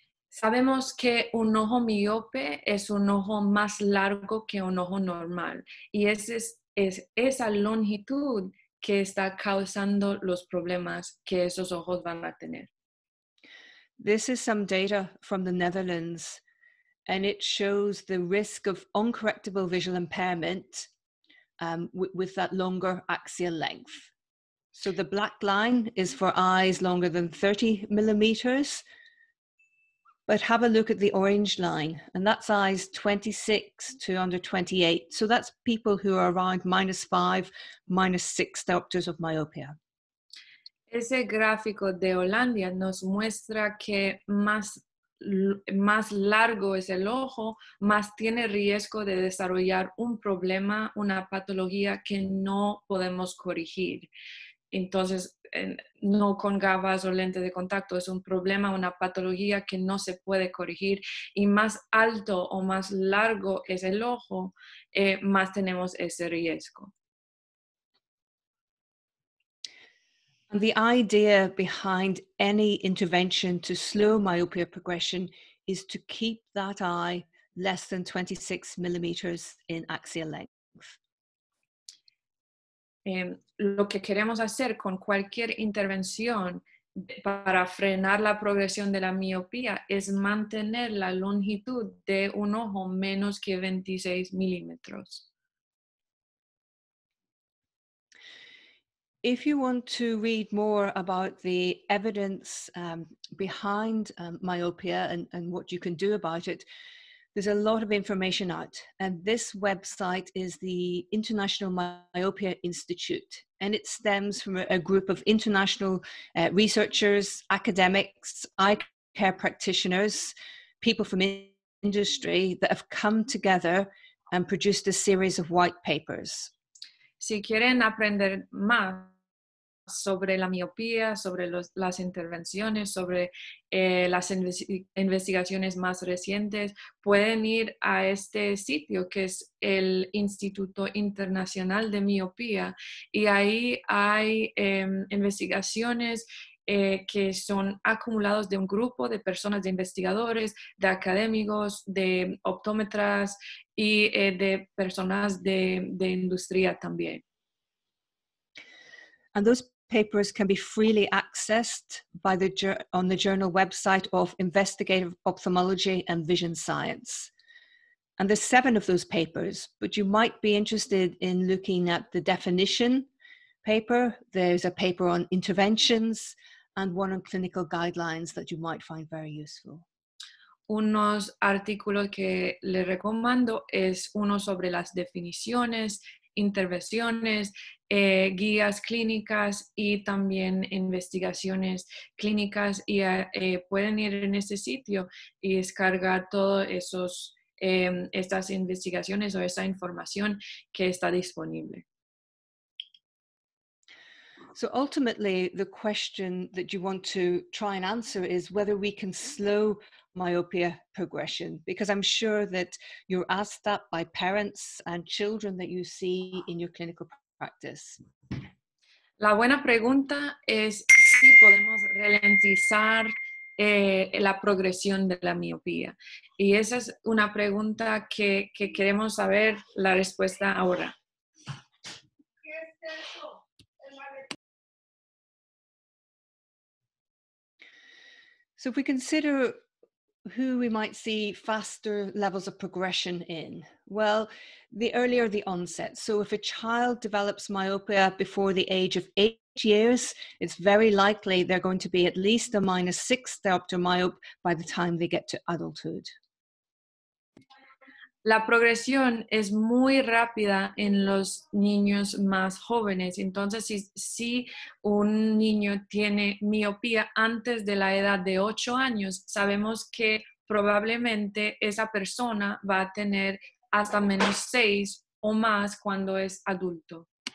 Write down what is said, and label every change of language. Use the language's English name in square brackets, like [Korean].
[Spanish] Sabemos que un ojo miope es un ojo más largo que un ojo normal y es esa longitud que está causando los problemas que esos ojos van a tener. [English] This is some data from the Netherlands, and it shows the risk of uncorrectable visual impairment with that longer axial length. So the black line is for eyes longer than 30 millimeters, but have a look at the orange line, and that's eyes 26 to under 28. So that's people who are around -5, -6 diopters of myopia. [Spanish] Ese gráfico de Holanda nos muestra que más largo es el ojo, más tiene riesgo de desarrollar un problema, una patología que no podemos corregir. Entonces, no con gafas o lentes de contacto, es un problema, una patología que no se puede corregir. Y más alto o más largo es el ojo, más tenemos ese riesgo. [English] And the idea behind any intervention to slow myopia progression is to keep that eye less than 26 millimeters in axial length. [Spanish] Lo que queremos hacer con cualquier intervención para frenar la progresión de la miopía es mantener la longitud de un ojo menos que 26 milímetros. [English] If you want to read more about the evidence behind myopia and what you can do about it, there's a lot of information out. And this website is the International Myopia Institute. And it stems from a group of international researchers, academics, eye care practitioners, people from industry that have come together and produced a series of white papers. [Spanish] Si quieren aprender más sobre la miopía, sobre las intervenciones, sobre las investigaciones más recientes, pueden ir a este sitio que es el Instituto Internacional de Miopía y ahí hay investigaciones que son acumulados de un grupo de personas, de investigadores, de académicos, de optómetras y de personas de industria también. [English] And those papers can be freely accessed on the journal website of Investigative Ophthalmology and Vision Science. And there's 7 of those papers, but you might be interested in looking at the definition paper. There's a paper on interventions and one on clinical guidelines that you might find very useful. [Spanish] Unos artículos que le recomiendo es uno sobre las definiciones, intervenciones, guías clínicas y también investigaciones clínicas y pueden ir en ese sitio y descargar todos esos estas investigaciones o esta información que está disponible. [English] So ultimately, the question that you want to try and answer is whether we can slow myopia progression, because I'm sure that you're asked that by parents and children that you see in your clinical practice. [Spanish] La buena pregunta es si podemos ralentizar la progresión de la miopía. Y esa es una pregunta que queremos saber la respuesta ahora. [English] So if we consider who we might see faster levels of progression in, well, the earlier the onset. So if a child develops myopia before the age of 8 years, it's very likely they're going to be at least a -6 diopter myope by the time they get to adulthood. [Spanish] La progresión es muy rápida en los niños más jóvenes. Entonces, si un niño tiene miopía antes de la edad de 8 años, sabemos que probablemente esa persona va a tener hasta -6 o más cuando es adulto.